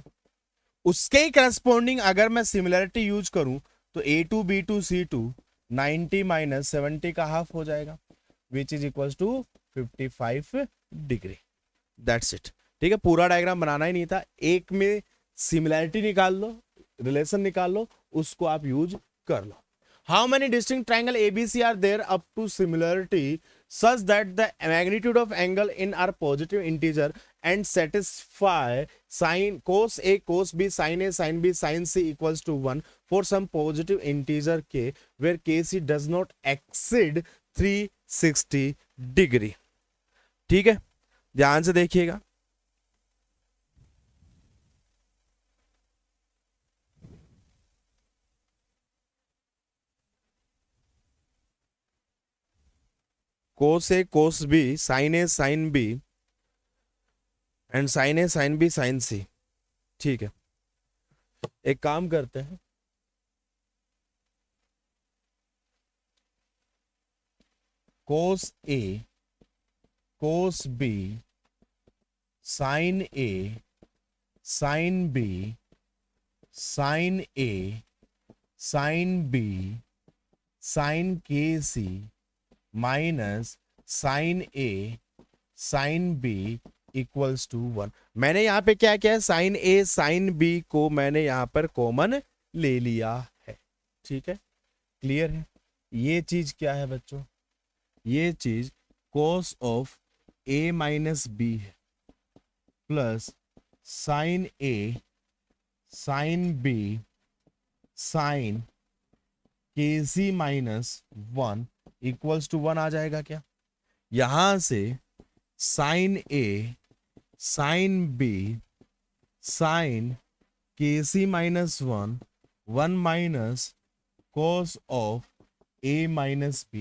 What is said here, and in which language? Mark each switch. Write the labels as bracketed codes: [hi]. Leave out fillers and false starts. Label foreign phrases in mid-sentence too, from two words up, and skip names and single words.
[hi] उसके करस्पॉन्डिंग अगर मैं [en] similarity use [hi] करूं तो A2 B2 C2 90 माइनस 70 का हाफ हो जाएगा, [en] which is equal to 55 degree. that's it, [hi] ठीक है। पूरा डायग्राम बनाना ही नहीं था, एक में सिमिलरिटी निकाल लो, रिलेशन निकाल लो, उसको आप यूज कर लो। [en] How many distinct triangle ABC are there up to similarity such that the magnitude of angle in are positive integer and satisfy sin cos A cos B sin A sin B sin C equals to 1 for some positive integer k where kc does not exceed 360 degree। [hi] ठीक है, ध्यान से देखिएगा। [en] cos A cos B sin A sin B and sin A sin B sin C, [hi] ठीक है। एक काम करते हैं, [en] cos A cos B sin A sin B sin A sin B sin KC minus sin A sin B equals to 1. [hi] मैंने यहां पे क्या किया है, [en] sin A sin B [hi] को मैंने यहां पर कॉमन ले लिया है, ठीक है, क्लियर है। ये चीज क्या है बच्चों, ये चीज [en] cos of A minus B [hi] है [en] plus sin A sin B sin K C minus one equals to one [hi] आ जाएगा क्या? यहां से [en] sine A sine B sine K C minus one one minus cos of A minus B.